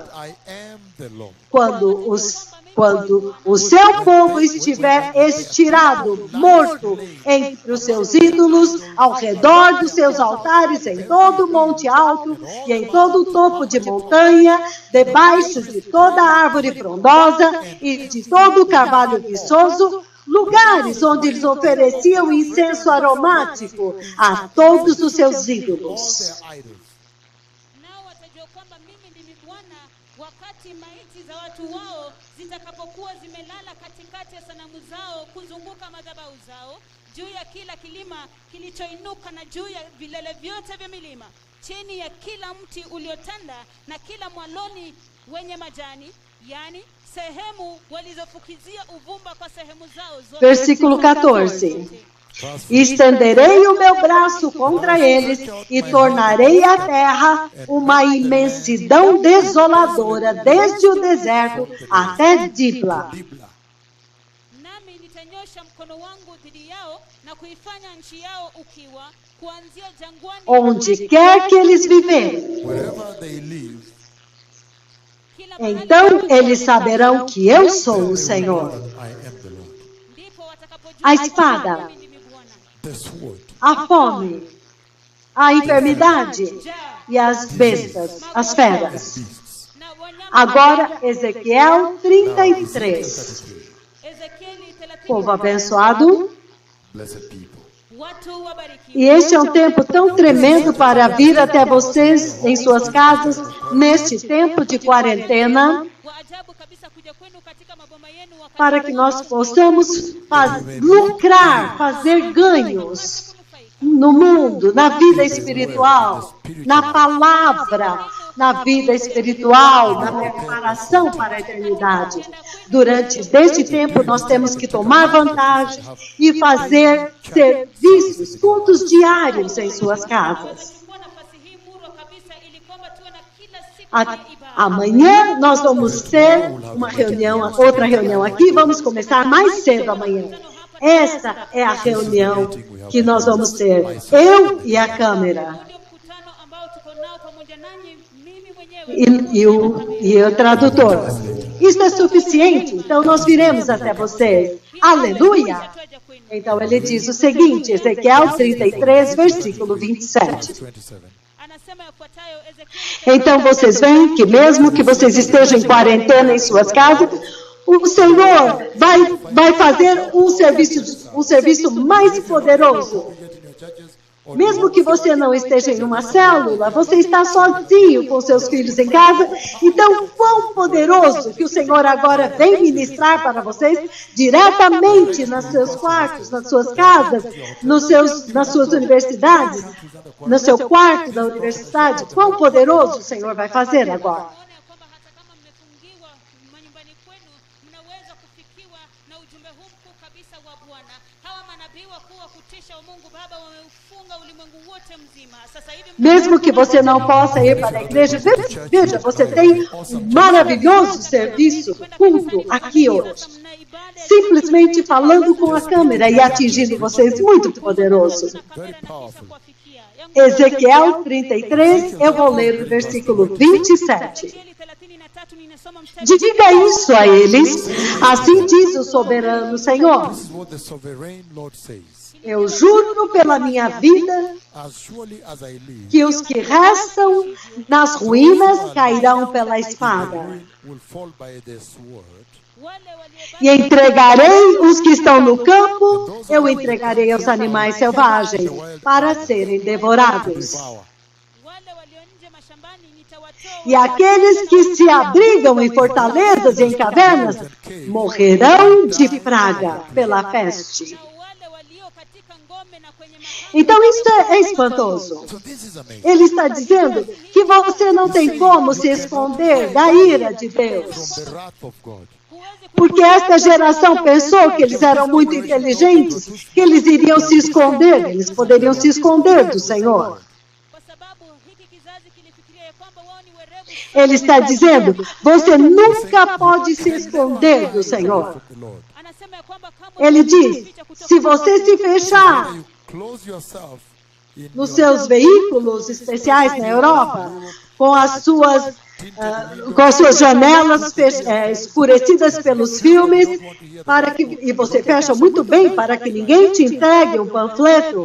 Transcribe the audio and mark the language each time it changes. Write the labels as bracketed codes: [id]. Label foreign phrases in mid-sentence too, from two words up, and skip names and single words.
[pt] Quando o seu povo estiver estirado, morto, entre os seus ídolos, ao redor dos seus altares, em todo o monte alto e em todo o topo de montanha, debaixo de toda árvore frondosa e de todo o carvalho viçoso, lugares onde eles ofereciam incenso aromático a todos os seus ídolos. [sw] Zitakapokuwa zimelala katikati ya sanamu zao kuzunguka madhabahu zao, juu ya kila kilima kilichoinuka na juu ya vilele vyote vya milima, chini ya kila mti uliotanda na kila mwaloni wenye majani, yani sehemu walizofukizia uvumba kwa sehemu zao zote. [pt] Versículo 14. Estenderei o meu braço contra eles e tornarei a terra uma imensidão desoladora, desde o deserto até Dibla. [sw] Nami nitanyosha mkono wangu dhidi yao na kuifanya nchi yao ukiwa, kuanzia jangwani [pt] Onde quer que eles viverem, Então eles saberão que eu sou o Senhor. [en] I am the Lord. [sw] ndipo watakapojua [pt] A espada, [sw] mimi ndimi Bwana. [en] The sword, [pt] a fome, a enfermidade e as bestas, as feras. [en] beasts. [sw] Na wanyama [pt] Agora, Ezequiel 33. [sw] Ezekieli 30, [pt] Povo abençoado. [en] Blessed people. [sw] watu wabarikiwa. [pt] E este é um tempo tão tremendo para vir até vocês em suas casas, neste tempo de quarentena, [sw] Wa ajabu kabisa kuja kwenu katika maboma yenu wakati [pt] para que nós possamos lucrar, fazer ganhos no mundo, na vida espiritual, na palavra, na vida espiritual, na preparação para a eternidade. Durante este tempo, nós temos que tomar vantagem e fazer serviços, cultos diários em suas casas. [sw] Chukua nafasi hii murwa kabisa ili kwamba tuwe na kila siku A- ya ibada. [pt] Amanhã nós vamos ter uma reunião, outra reunião aqui, vamos começar mais cedo amanhã. Esta é a reunião que nós vamos ter, eu e a câmera, [sw] Ndio mkutano ambao tuko nao pamoja nanyi, mimi mwenyewe [pt] e o tradutor. Isso é suficiente, então nós viremos até vocês. Aleluia! [sw] twaja kwenu. [pt] Então ele diz o seguinte, Ezequiel 33, versículo 27. 27. [sw] Anasema yafuatayo Ezekieli [pt] Então vocês veem que mesmo que vocês estejam em quarentena em suas casas, o Senhor vai fazer um serviço mais poderoso. [en] Get in your churches, or [pt] Mesmo que você não esteja em uma célula, você está sozinho com seus filhos em casa. Então, quão poderoso que o Senhor agora vem ministrar para vocês diretamente nos seus quartos, nas suas casas, nas suas universidades, no seu quarto da universidade. Quão poderoso o Senhor vai fazer agora. [sw] Ona ya kwamba hata kama mmefungiwa manyumbani kwenu, mnaweza kufikiwa na ujumbe huu mkuu kabisa wa Bwana. Hawa manabii wakuu wa kutisha wa Mungu Baba wameufunga ulimwengu wote mzima. Sasa hivi [pt] Mesmo que você não possa ir para a igreja, veja, você tem um maravilhoso serviço, culto aqui hoje. [sw] mna ibada [pt] Simplesmente falando com a câmera e atingindo vocês, muito poderoso. [sw] na kamera na kisha kuwafikia. [pt] Ezequiel 33, eu vou ler o versículo 27. [sw] Ezekieli 33 ninasoma mstari [pt] Diga isso a eles, assim diz o soberano Senhor. [en] this is what the sovereign Lord says. [pt] Eu juro pela minha vida [en] As surely as I live, [pt] que os que restam nas ruínas cairão pela espada. [en] ruin will fall by the sword. [sw] wale waliobaki [pt] E entregarei os que estão no campo, eu entregarei aos animais selvagens para serem devorados. [en] Devour. [sw] wale walio nje mashambani nitawatoa [pt] E aqueles que se abrigam em fortalezas e em cavernas morrerão de praga pela peste. [sw] na wale walio katika ngome na kwenye makango. [pt] Então isso é espantoso. [en] So this is amazing. [pt] Ele está dizendo que você não tem como se esconder da ira de Deus. [en] From the wrath of God. [sw] Huwezi [pt] Porque esta geração pensou que eles eram muito inteligentes, que eles iriam se esconder, eles poderiam se esconder do Senhor. [sw] kwa sababu hiki kizazi kilifikiria ya kwamba wao ni werevu. [pt] Ele está dizendo, você nunca pode se esconder do Senhor. [en] The Lord. [sw] Anasema ya kwamba kama [pt] Ele diz, se você se fechar [en] You close yourself in [pt] nos seus veículos especiais na Europa, com as suas janelas escurecidas pelos filmes, e você fecha muito bem para que ninguém te entregue um panfleto.